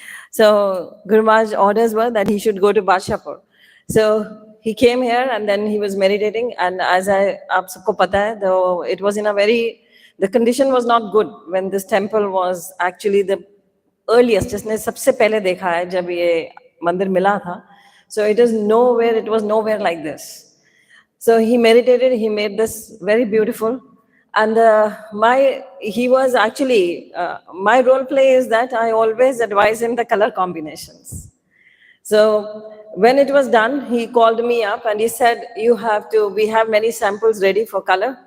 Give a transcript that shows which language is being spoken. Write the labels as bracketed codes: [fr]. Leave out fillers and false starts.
[en] So Guru Maharaj's orders were that he should go to Badshapur. So he came here and then he was meditating. And as [hi] aap sabko pata hai, [en] though it was in a very, the condition was not good when this temple was actually the earliest. [hi] जिसने सबसे पहले देखा है जब ये मंदिर मिला था. [en] So it was nowhere like this. So he meditated, he made this very beautiful. And he was actually, my role play is that I always advise him the color combinations. So when it was done, he called me up and he said, we have many samples ready for color.